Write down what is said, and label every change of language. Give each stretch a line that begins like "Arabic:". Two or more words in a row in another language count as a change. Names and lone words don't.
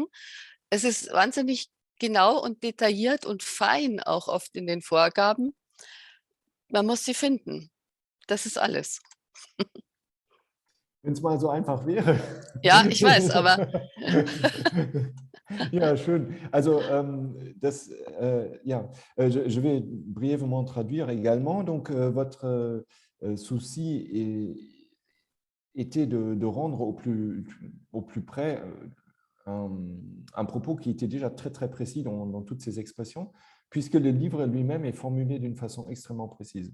German: Es ist wahnsinnig genau und detailliert und fein auch oft in den Vorgaben. Man muss sie finden. Das ist alles. Wenn es mal so einfach wäre. Ja, ich weiß, aber Ja, schön. Also,
French: je vais brièvement traduire également. Donc, votre souci était de rendre au plus près un propos qui était déjà très, très précis dans toutes ces expressions, puisque le livre lui-même est formulé d'une façon extrêmement précise.